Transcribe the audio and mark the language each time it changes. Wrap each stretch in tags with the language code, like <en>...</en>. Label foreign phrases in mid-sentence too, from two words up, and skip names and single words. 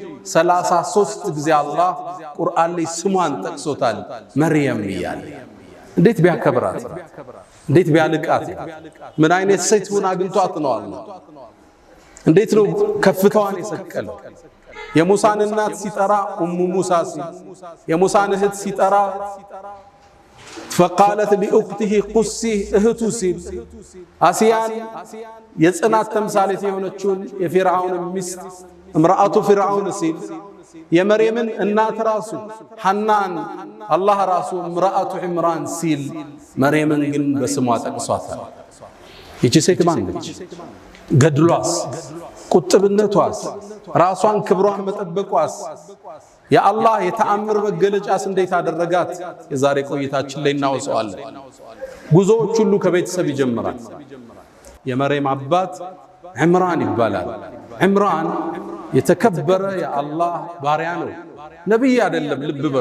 <am>33 ጊዜ አላህ ቁርአን ላይ ስሟን ጠቅሶታል መርየም ይያል። እንዴት ቢያከብራት እንዴት ቢያልቃት ምን አይነት ሴት ሆና አግኝቷት ነው አላህ እንዴት ነው ከፍታዋን የሰቀለው። የሙሳን እናት ሲጠራ ኡሙ ሙሳ ሲል የሙሳን እህት ሲጠራ</am> <ar>فقالت لأخته قصي</ar> <am>እህቱ ሲል አሲያን የጽናት ተምሳሌት የሆነችውን የፊርዓውን ሚስት</am> <ar>امرأة فرعون</ar> <am>ሲል የመርየምን እናት ራሱ ሐናን አላህ ራሱ</am> <ar>امرأة عمران</ar> <am>ሲል መርየምን ግን በስሟ ጠቅሷታል። ይቺ ሴት ማን ነች? ገድሏስ፣ ቁጥብነቷስ፣ ራሷን ክብሯን መጠበቋስ የአላህ የተአምር መገለጫስ እንዴት አደረጋት? የዛሬ ቆይታችን ላይ እናወጣዋለን። ጉዞዎች ሁሉ ከቤተሰብ ይጀምራል። የመርየም አባት ዒምራን ይባላል። ዒምራን የተከበረ የአላህ ባሪያ ነው፣ ነብይ አይደለም። ልብ በሉ፣</am>